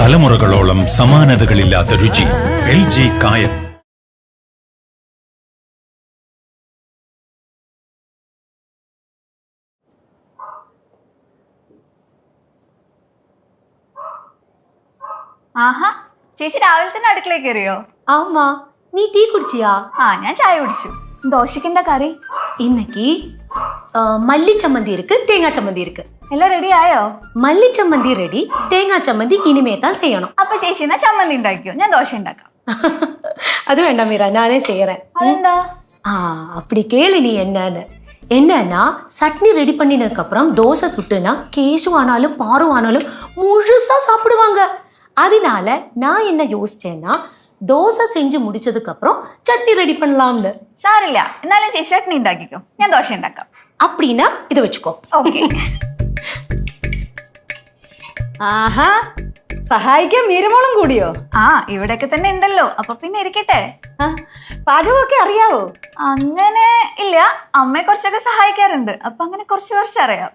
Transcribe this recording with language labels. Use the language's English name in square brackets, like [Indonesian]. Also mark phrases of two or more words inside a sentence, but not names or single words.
[Malayalam] തലമുറകളോളം സമാനതകളില്ലാത്ത രുചി. LG കായം. ആഹാ, ചേച്ചി രാവിലെ തന്നെ അടുക്കളയിൽ കയറിയോ? [Tamil] ஆமா, நீ டீ குடிச்சியா? [Malayalam] ഞാൻ ചായ കുടിച്ചു. ദോശയ്ക്ക് എന്താ കറി? [Tamil] இன்னைக்கு மல்லி சம்மந்தி இருக்கு, தேங்காய் சம்மந்தி இருக்கு. [Malayalam] എല്ലാം റെഡി ആയോ? [Tamil] மல்லி சம்மந்தி ரெடி, தேங்காய் சம்மந்தி இனிமே தான் செய்யணும். [Malayalam] അപ്പൊ ചേച്ചി എന്നാ ചമ്മന്തി ഉണ്ടാക്കിയോ, ഞാൻ ദോശ ഉണ്ടാക്കാം. [Tamil] அது வேண்டாம் மீரா, நானே செய்யறேன். [Malayalam] അതെന്താ? [Tamil] அப்படி கேளு நீ என்னன்னு. என்னன்னா சட்னி ரெடி பண்ணினதுக்கு அப்புறம் தோசை சுட்டுனா கேசு ஆனாலும் பாரு ஆனாலும் முழுசா சாப்பிடுவாங்க. அதனால நான் என்ன யோசிச்சேன்னா தோசை செஞ்சு முடிச்சதுக்கு அப்புறம் சட்னி ரெடி பண்ணலாம்னு. [Malayalam] സാരില്ല, എന്നാലും ചേച്ചി ചട്നി ഉണ്ടാക്കിക്കോ, ഞാൻ ദോശ ഉണ്ടാക്കാം. [Tamil] அப்படின்னா இதை வச்சுக்கோ. [Malayalam] ഓക്കെ. ആഹാ, സഹായിക്കാൻ മീരമോളും കൂടിയോ? ഇവിടെയൊക്കെ തന്നെ ഉണ്ടല്ലോ, അപ്പൊ പിന്നെ ഇരിക്കട്ടെ. പാചകമൊക്കെ അറിയാവോ? അങ്ങനെ ഇല്ല, അമ്മയെ കുറച്ചൊക്കെ സഹായിക്കാറുണ്ട്, അപ്പൊ അങ്ങനെ കുറച്ച് അറിയാം.